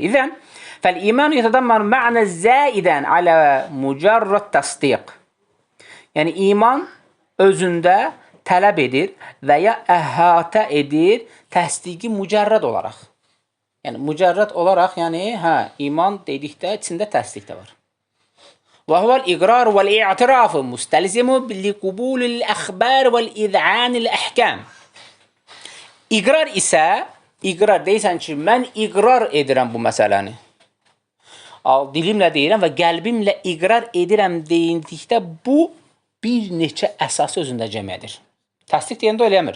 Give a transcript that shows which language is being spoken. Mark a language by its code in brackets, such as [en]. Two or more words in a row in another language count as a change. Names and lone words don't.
[ar] إذن فالإيمان يتضمن معنى زائدا على مجرد التصديق. [az] Yəni, iman özündə tələb edir və ya əhatə edir təsdiqi mücərrad olaraq. Yəni, mücərrad olaraq, yəni, iman dedikdə içində təsdiq də var. [ar] وهو الإقرار والإعتراف مستلزم لقبول الأخبار والإذعان الأحكام. [az] İqrar isə, iqrar deyirsən ki, mən iqrar edirəm bu məsələni. Dilimlə deyirəm və qəlbimlə iqrar edirəm deyildikdə bu bir neçə əsas özündə cəm edir. Təsdiq deyəndə eləmir.